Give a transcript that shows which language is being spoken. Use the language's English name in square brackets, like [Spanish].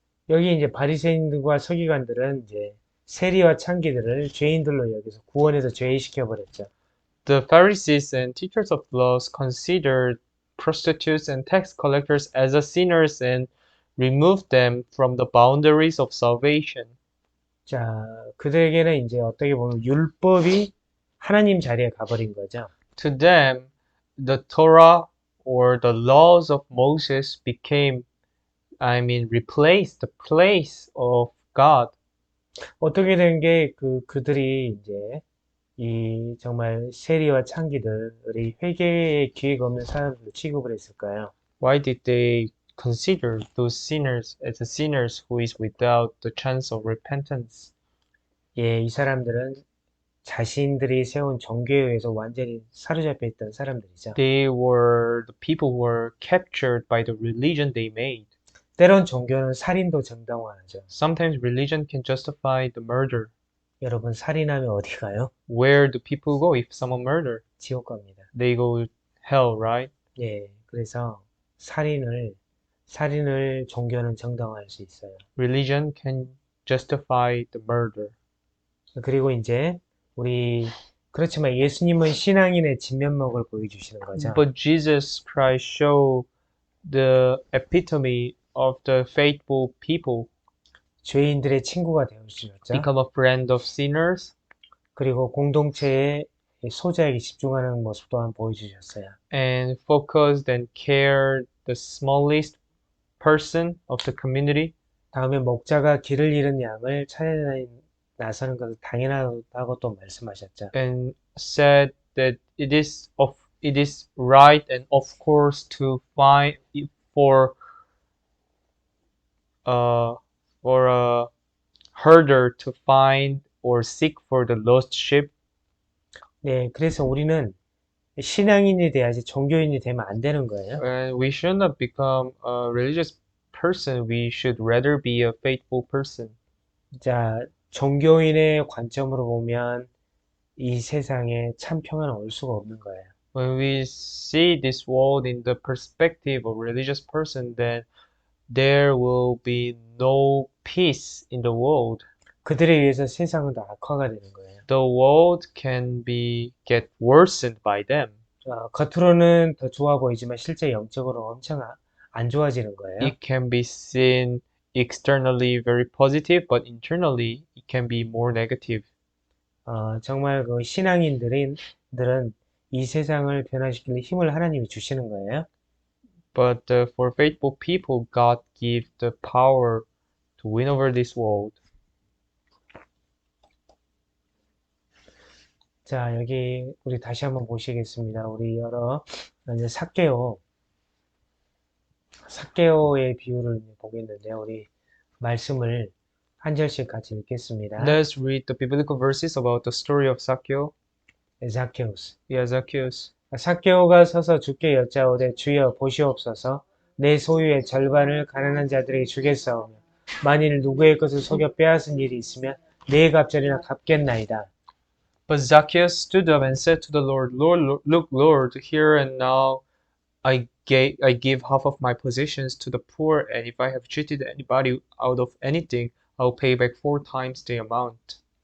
[Korean] 여기 이제 바리새인들과 서기관들은 이제 세리와 창기들을 죄인들로 여기서 구원해서 죄의시켜 버렸죠. [English] The Pharisees and teachers of laws considered prostitutes and tax collectors as sinners and removed them from the boundaries of salvation. [Korean] 자, 그들에게는 이제 어떻게 보면 율법이 하나님 자리에 가버린 거죠. [English] To them, the Torah or the laws of Moses became, replaced the place of God. [Korean] 어떻게 된 게 그들이 이제 이 정말 세리와 창기들이 회개의 기회가 없는 사람들로 취급을 했을까요? [English] Why did they consider those sinners as the sinners who is without the chance of repentance? [Korean] 예, 이 사람들은 자신들이 세운 종교에 의해서 완전히 사로잡혀 있던 사람들이죠. [English] The people were captured by the religion they made. [Korean] 때론 종교는 살인도 정당화하죠. [English] Sometimes religion can justify the murder. [Korean] 여러분, 살인하면 어디 가요? [English] Where do people go if someone murder? [Korean] 지옥 갑니다. [English] They go hell, right? [Korean] 예, 그래서 살인을 종교는 정당화할 수 있어요. [English] Religion can justify the murder. [Korean] 그리고 이제 그렇지만 예수님은 신앙인의 진면목을 보여주시는 거죠. [English] But Jesus Christ showed the epitome of the faithful people, [Korean] 죄인들의 친구가 되어주셨죠. [English] become a friend of sinners, [Korean] 그리고 공동체의 소자에게 집중하는 모습 또한 보여주셨어요. [English] and focused and cared the smallest person of the community. [Korean] 다음에 목자가 길을 잃은 양을 찾아 나서는 것은 당연하다고 또 말씀하셨죠. [English] And said that it is right and of course to find for uh for a herder to find or seek for the lost sheep. [Korean] 네, 그래서 우리는 신앙인이 돼야지 종교인이 되면 안 되는 거예요. [English] And we should not become a religious person. We should rather be a faithful person. [Korean] 자, 종교인의 관점으로 보면 이 세상에 참 평안은 올 수가 없는 거예요. [English] When we see this world in the perspective of religious person, then there will be no peace in the world. [Korean] 그들에 의해서 세상은 더 악화가 되는 거예요. [English] The world can get worsened by them. [Korean] 겉으로는 더 좋아 보이지만 실제 영적으로 엄청 안 좋아지는 거예요. [English] It can be seen externally very positive, but internally it can be more negative. [Korean] 정말 그 신앙인들은 이 세상을 변화시키는 힘을 하나님이 주시는 거예요. [English] But for faithful people, God gives the power to win over this world. [Korean] 자, 여기 우리 다시 한번 보시겠습니다. 우리 이제 삭개오의 비유를 보겠는데요. 우리 말씀을 한 절씩 같이 읽겠습니다. [English] Let's read the biblical verses about the story of Zacchaeus. zacchaeus. Yeah, Zacchaeus. [Korean] 삭개오가 서서 주께 여짜오되 주여 보시옵소서 내 소유의 절반을 가난한 자들에게 주겠사오며 만일 누구의 것을 속여 빼앗은 일이 있으면 네 갑절이나 갚겠나이다. [English] But Zacchaeus stood up and said to the Lord, Look, Lord, here and now I give half of my possessions to the poor, and if I have cheated anybody out of anything, I'll pay back 4 times the amount.